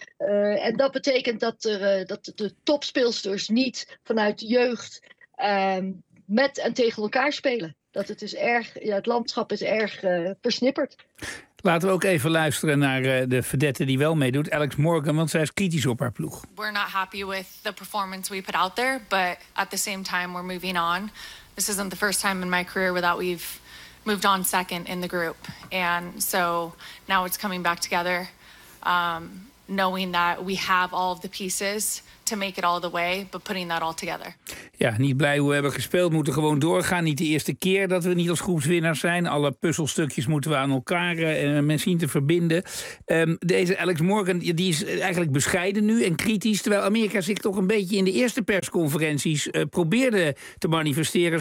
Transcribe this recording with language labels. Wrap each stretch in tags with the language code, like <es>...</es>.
<nl>En dat betekent dat de topspeelsters niet vanuit jeugd met en tegen elkaar spelen. Dat het is erg, het landschap is erg versnipperd. Laten we ook even luisteren naar de vedette die wel meedoet, Alex Morgan, want zij is kritisch op haar ploeg.</nl> <en>We're not happy with the performance we put out there, but at the same time we're moving on. This isn't the first time in my career that we've moved on second in the group. And so now it's coming back together, knowing that we have all of the pieces to make it all the way, but putting that all together.</en> <nl>Ja, niet blij hoe we hebben gespeeld, moeten gewoon doorgaan. Niet de eerste keer dat we niet als groepswinnaar zijn. Alle puzzelstukjes moeten we aan elkaar zien te verbinden. Deze Alex Morgan, die is eigenlijk bescheiden nu en kritisch, terwijl Amerika zich toch een beetje in de eerste persconferenties probeerde te manifesteren.</nl>